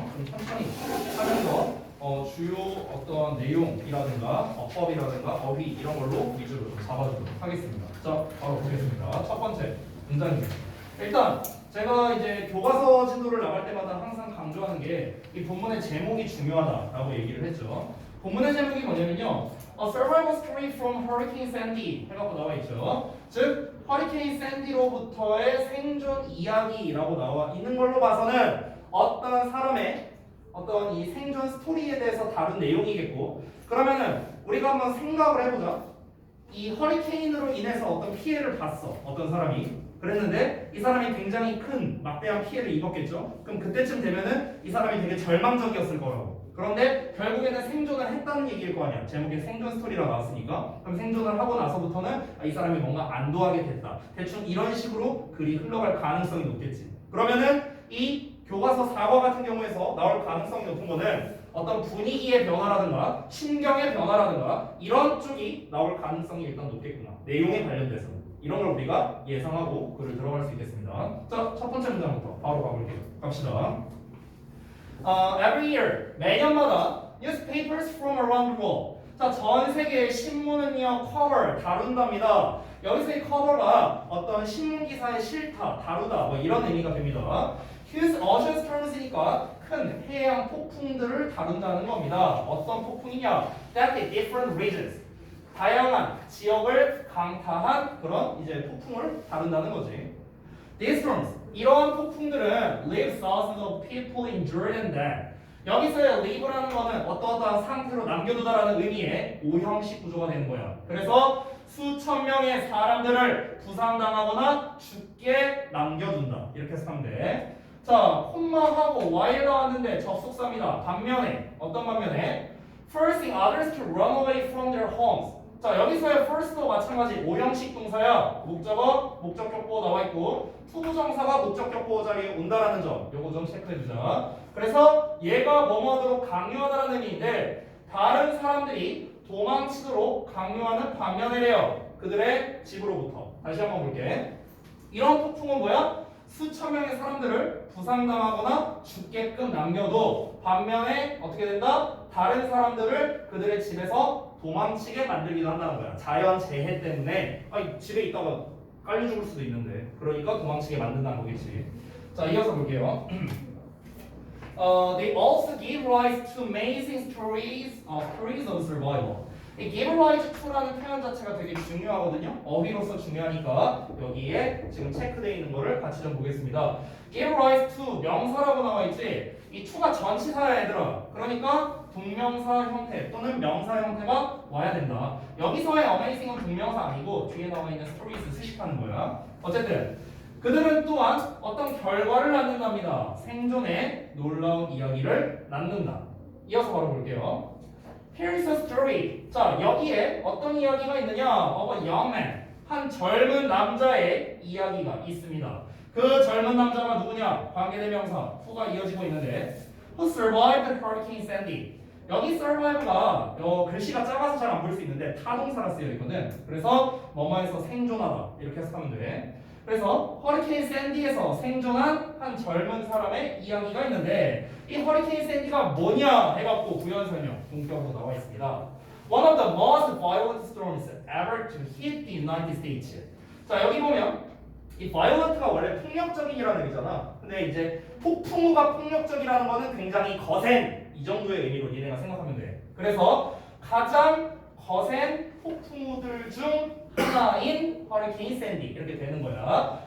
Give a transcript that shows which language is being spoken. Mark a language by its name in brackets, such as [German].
[Korean] 좀 천천히 하면서 주요 어떤 내용이라든가 어법이라든가 어휘 이런 걸로 위주로 좀 잡아주도록 하겠습니다. 자, 바로 보겠습니다. 첫 번째 문장입니다. 일단 제가 이제 교과서 진도를 나갈 때마다 항상 강조하는 게 이 본문의 제목이 중요하다라고 얘기를 했죠. 본문의 제목이 뭐냐면요. [English] A survival story from Hurricane Sandy [Korean] 해갖고 나와 있죠. 즉 허리케인 샌디로부터의 생존 이야기라고 나와 있는 걸로 봐서는 어떤 사람의 어떤 이 생존 스토리에 대해서 다룬 내용이겠고, 그러면은 우리가 한번 생각을 해보자. 이 허리케인으로 인해서 어떤 피해를 봤어. 어떤 사람이. 그랬는데 이 사람이 굉장히 큰 막대한 피해를 입었겠죠. 그럼 그때쯤 되면은 이 사람이 되게 절망적이었을 거라고. 그런데 결국에는 생존을 했다는 얘기일 거 아니야. 제목에 생존 스토리라 나왔으니까. 그럼 생존을 하고 나서부터는 이 사람이 뭔가 안도하게 됐다. 대충 이런 식으로 글이 흘러갈 가능성이 높겠지. 그러면은 이 교과서 4과 같은 경우에서 나올 가능성이 높은 거는 어떤 분위기의 변화라든가 심경의 변화라든가 이런 쪽이 나올 가능성이 일단 높겠구나. 내용에 관련돼서. 이런 걸 우리가 예상하고 글을 들어갈 수 있겠습니다. 자, 첫 번째 문장부터 바로 가볼게요. 갑시다. [English] Every year, [Korean] 매년마다 [English] newspapers from around the world. [Korean] 자, 전 세계의 신문은요, [English] cover, [Korean] 다룬답니다. 여기서의 cover가 어떤 신문 기사의 실타, 다루다, 뭐 이런 의미가 됩니다. [English] Huge ocean storms [Korean] 니까 큰 해양 폭풍들을 다룬다는 겁니다. 어떤 폭풍이냐? [English] That the different regions. [Korean] 다양한 지역을 강타한 그런 이제 폭풍을 다룬다는 거지. [English] These storms, [Korean] 이러한 폭풍들은 [English] leave thousands of people injured and dead. [Korean] 여기서의 leave라는 거는 어떠어떠한 상태로 남겨두다라는 의미의 오형식 구조가 되는 거야. 그래서 수천 명의 사람들을 부상당하거나 죽게 남겨둔다. 이렇게 해석하면 돼. 자, 콤마하고 while 나왔는데 접속사입니다. 반면에, 어떤 반면에? [English] Forcing others to run away from their homes. [Korean] 자, 여기서의 first도 마찬가지 오형식 동사야. 목적어, 목적격보 나와 있고 투부정사가 목적격보 자리에 온다라는 점 요거 좀 체크해주자. 그래서 얘가 뭐뭐 하도록 강요하다라는 의미인데 다른 사람들이 도망치도록 강요하는 반면에래요. 그들의 집으로부터. 다시 한번 볼게. 이런 폭풍은 뭐야? 수천 명의 사람들을 부상당하거나 죽게끔 남겨도 반면에 어떻게 된다? 다른 사람들을 그들의 집에서 도망치게 만들기도 한다는 거야. 자연재해 때문에 집에 있다가 깔려 죽을 수도 있는데 그러니까 도망치게 만든다는 거겠지. 자, 이어서 볼게요. [English] They also give rise to amazing stories of survival. [Korean] 이 give rise to라는 표현 자체가 되게 중요하거든요. 어휘로서 중요하니까 여기에 지금 체크되어 있는 거를 같이 좀 보겠습니다. give rise to 명사라고 나와 있지. 이 to가 전치사야 얘들아. 그러니까 동명사 형태 또는 명사 형태가 와야 된다. 여기서의 amazing은 동명사 아니고 뒤에 나와 있는 stories 수식하는 거야. 어쨌든 그들은 또한 어떤 결과를 낳는답니다. 생존의 놀라운 이야기를 낳는다. 이어서 바로 볼게요. [English] Here's a story. [Korean] 자, 여기에 어떤 이야기가 있느냐? [English] Of a young man. [Korean] 한 젊은 남자의 이야기가 있습니다. 그 젊은 남자가 누구냐? 관계대명사 who가 이어지고 있는데 [English] Who survived the Hurricane Sandy. [Korean] 여기 survive가 글씨가 작아서 잘 안 볼 수 있는데 타동사가 쓰여 있거든. 그래서 뭐뭐에서 생존하다 이렇게 해석하면 돼. 그래서 허리케인 샌디에서 생존한 한 젊은 사람의 이야기가 있는데 이 허리케인 샌디가 뭐냐 해갖고 부연 설명 본격으로 나와 있습니다. [English] One of the most violent storms ever to hit the United States. [Korean] 자, 여기 보면 이 violent가 원래 폭력적인이라는 의미잖아. 근데 이제 폭풍우가 폭력적이라는 거는 굉장히 거센 이 정도의 의미로 니네가 생각하면 돼. 그래서 가장 거센 폭풍우들 중 하나인 허리케인 샌디 이렇게 되는 거야.